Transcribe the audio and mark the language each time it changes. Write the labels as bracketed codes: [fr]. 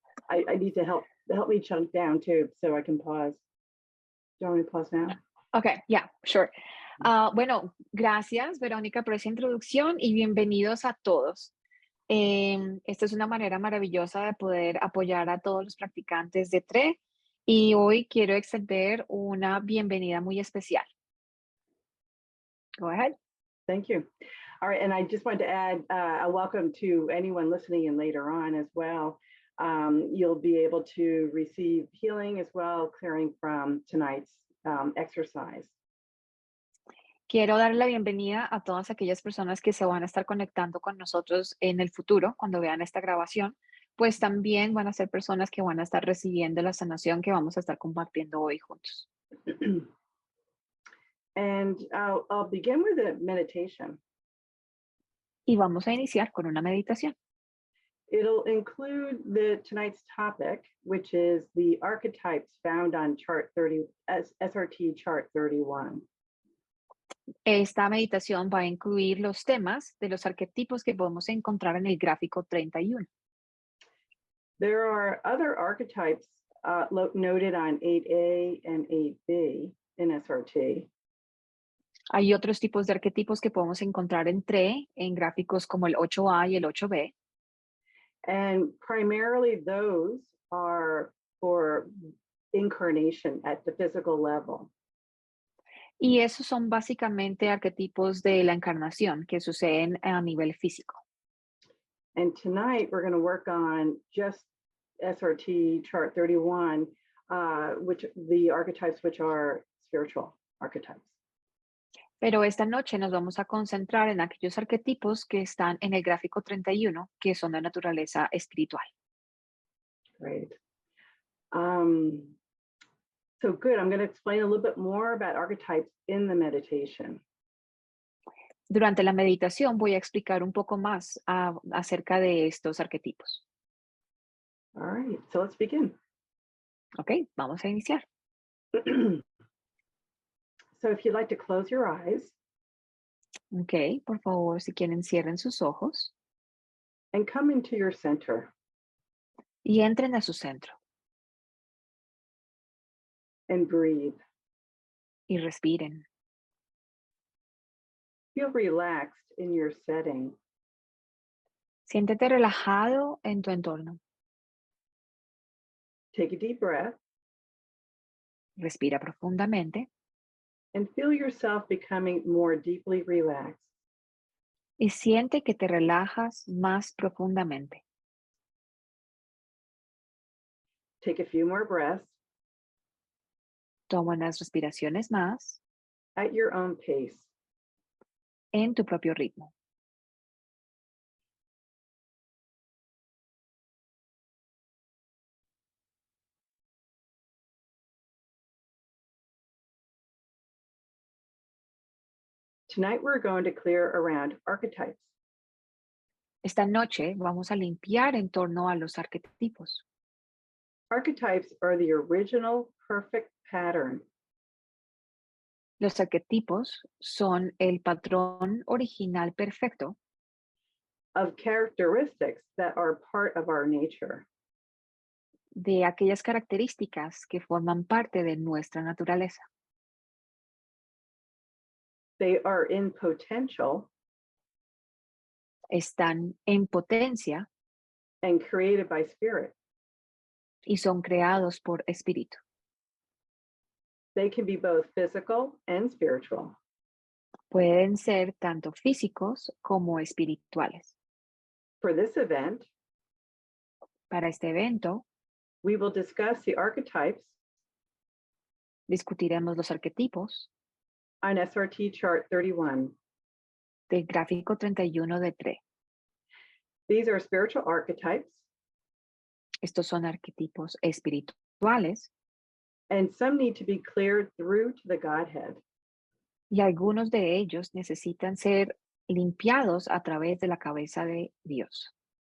[en] I need to help me chunk down too, so I can pause. Do you want me to pause now? Okay, yeah, sure. [es] Bueno, gracias, Verónica, por esa introducción y bienvenidos a todos. Esta es una manera maravillosa de poder apoyar a todos los practicantes de TRE y hoy quiero extender una bienvenida muy especial. [en] Go ahead. Thank you. All right, and I just wanted to add a welcome to anyone listening in later on as well. You'll be able to receive healing as well, clearing from tonight's exercise. [es] Quiero dar la bienvenida a todas aquellas personas que se van a estar conectando con nosotros en el futuro, cuando vean esta grabación, pues también van a ser personas que van a estar recibiendo la sanación que vamos a estar compartiendo hoy juntos. [en] And I'll begin with a meditation. [es] Y vamos a iniciar con una meditación. [en] It'll include tonight's topic, which is the archetypes found on SRT chart 31. [es] Esta meditación va a incluir los temas de los arquetipos que podemos encontrar en el gráfico 31. [en] There are other archetypes noted on 8A and 8B in SRT. [es] Hay otros tipos de arquetipos que podemos encontrar en TRE, en gráficos como el 8A y el 8B. [en] And primarily those are for incarnation at the physical level. [es] Y esos son básicamente arquetipos de la encarnación que suceden a nivel físico. [en] And tonight we're going to work on just SRT chart 31, which the archetypes which are spiritual archetypes. [es] Pero esta noche nos vamos a concentrar en aquellos arquetipos que están en el gráfico 31, que son de naturaleza espiritual. [en] Great. So good. I'm going to explain a little bit more about archetypes in the meditation. [es] Durante la meditación voy a explicar un poco más acerca de estos arquetipos. [en] All right, so let's begin. [es] Ok, vamos a iniciar. [en] So if you'd like to close your eyes [es] Ok, por favor, si quieren, cierren sus ojos [en] and come into your center [es] y entren a su centro [en] and breathe. [es] y respiren. [en] Feel relaxed in your setting. [es] Siéntete relajado en tu entorno. [en] Take a deep breath [es] Respira profundamente [en] and feel yourself becoming more deeply relaxed. [es] y siente que te relajas más profundamente. [en] Take a few more breaths [es] Toma unas respiraciones más [en] at your own pace. [es] en tu propio ritmo. [en] Tonight, we're going to clear around archetypes. [es] Esta noche vamos a limpiar en torno a los arquetipos. [en] Archetypes are the original perfect pattern [es] Los arquetipos son el patrón original perfecto [en] of characteristics that are part of our nature. [es] de aquellas características que forman parte de nuestra naturaleza. [en] They are in potential [es] Están en potencia [en] and created by spirit. [es] y son creados por espíritu. [en] They can be both physical and spiritual. [es] Pueden ser tanto físicos como espirituales. [en] For this event, [es] Para este evento, [en] we will discuss the archetypes [es] discutiremos los arquetipos [en] on SRT chart 31. [es] del gráfico 31 de TRE. [en] These are spiritual archetypes, [es] Estos son arquetipos espirituales [en] and some need to be cleared through to the Godhead. [es] y algunos de ellos necesitan ser limpiados a través de la cabeza de Dios.